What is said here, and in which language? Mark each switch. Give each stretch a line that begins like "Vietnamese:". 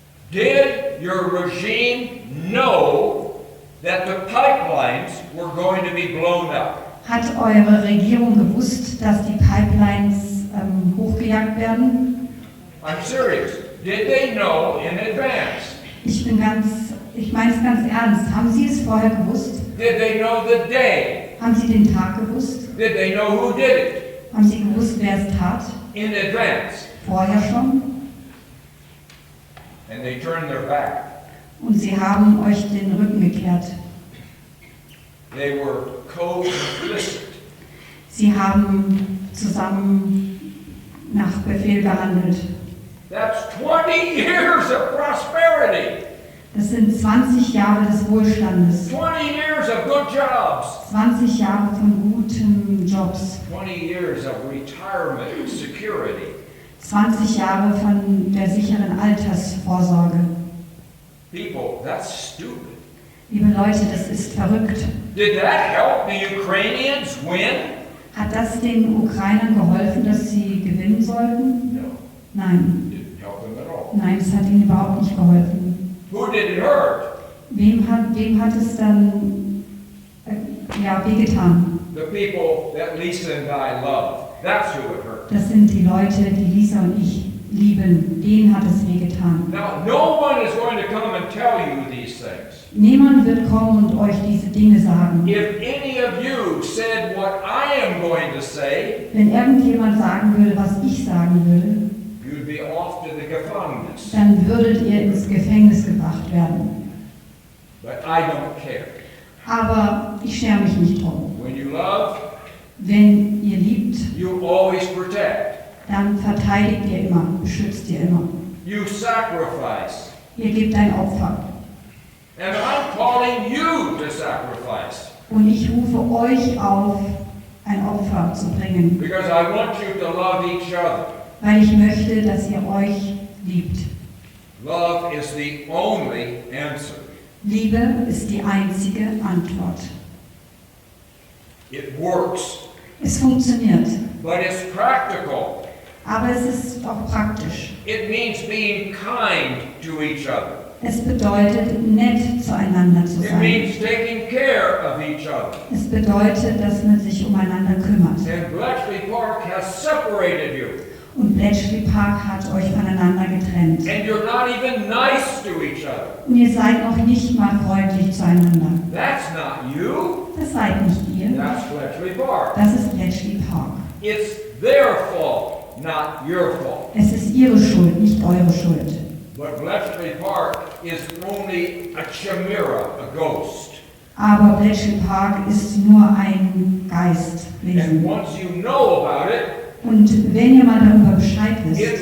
English: Did your regime know that the pipelines were going to be blown up?
German: Hat eure Regierung gewusst, dass die Pipelines hochgejagt werden?
English: I'm serious. Did they know in advance?
German: Ich meine es ganz ernst. Haben Sie es vorher gewusst?
English: Did they know the day?
German: Haben Sie den Tag gewusst?
English: Did they know who did it?
German: Haben Sie gewusst, wer es tat?
English: In advance.
German: Vorher schon?
English: And they turned their back.
German: Und Sie haben euch den Rücken gekehrt.
English: They were co-complicit.
German: Sie haben zusammen nach Befehl gehandelt.
English: That's 20 years of prosperity.
German: Das sind 20 Jahre des Wohlstandes.
English: 20 years of good jobs.
German: 20 Jahre von guten Jobs.
English: 20 years of retirement security.
German: 20 Jahre von der sicheren Altersvorsorge.
English: People, that's stupid.
German: Liebe Leute, das ist verrückt.
English: Did that help the Ukrainians win?
German: Hat das den Ukrainern geholfen, dass sie gewinnen sollten?
English: No,
German: Nein.
English: didn't help them at all.
German: Nein, es hat ihnen überhaupt nicht geholfen.
English: Who did it hurt?
German: Wem hat es dann wehgetan?
English: The people that Lisa and I love. That's who it hurt.
German: Das sind die Leute, die Lisa und ich lieben. Denen hat es wehgetan.
English: Now, no one is going to come and tell you these things.
German: Niemand wird kommen und euch diese Dinge sagen.
English: If any of you said what I am going to say,
German: Wenn irgendjemand sagen würde, was ich sagen würde,
English: you'd be off to the Gefängnis.
German: dann würdet ihr ins Gefängnis gebracht werden.
English: But I don't care.
German: Aber ich schere mich nicht drum.
English: When you love,
German: Wenn ihr liebt,
English: you always protect.
German: dann verteidigt ihr immer, beschützt ihr immer.
English: You sacrifice.
German: Ihr gebt ein Opfer.
English: And I'm calling you to sacrifice.
German: Und ich rufe euch auf, ein Opfer zu bringen,
English: Because I want you to love each other.
German: weil ich möchte, dass ihr euch liebt.
English: Love is the only answer.
German: Liebe ist die einzige Antwort.
English: It works,
German: Es funktioniert,
English: but it's practical.
German: aber es ist auch praktisch.
English: It means being kind to each other.
German: Es bedeutet, nett zueinander zu
English: It
German: sein.
English: means taking care of each other.
German: Es bedeutet, dass man sich umeinander kümmert.
English: And Bletchley Park has separated you.
German: Und Bletchley Park hat euch voneinander getrennt.
English: And you're not even nice to each other.
German: Und ihr seid noch nicht mal freundlich zueinander.
English: That's not you.
German: Das seid nicht ihr.
English: That's Bletchley Park.
German: Das ist Bletchley Park.
English: It's their fault, not your fault.
German: Es ist ihre Schuld, nicht eure Schuld.
English: But Bletchley Park is only a chimera, a ghost.
German: Aber Bletchley Park ist nur ein
English: And
German: Geistwesen.
English: once you know about it,
German: Und wenn ihr mal darüber Bescheid
English: it
German: wisst,